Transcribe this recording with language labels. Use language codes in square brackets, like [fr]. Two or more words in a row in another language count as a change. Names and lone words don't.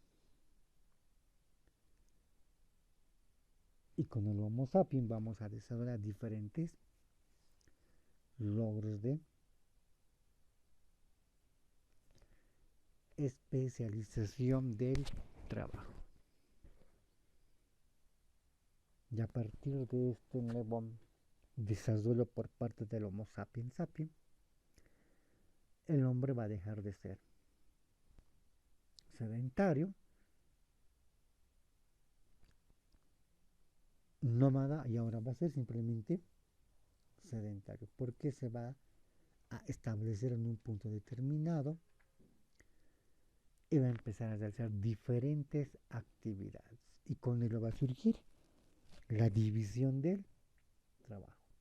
[es] Y con el Homo sapiens vamos a desarrollar diferentes logros de especialización del trabajo. Y a partir de este nuevo desarrollo por parte del Homo sapiens sapiens, el hombre va a dejar de ser sedentario, nómada, y ahora va a ser simplemente sedentario, porque se va a establecer en un punto determinado y va a empezar a realizar diferentes actividades, y con ello va a surgir la división del trabajo.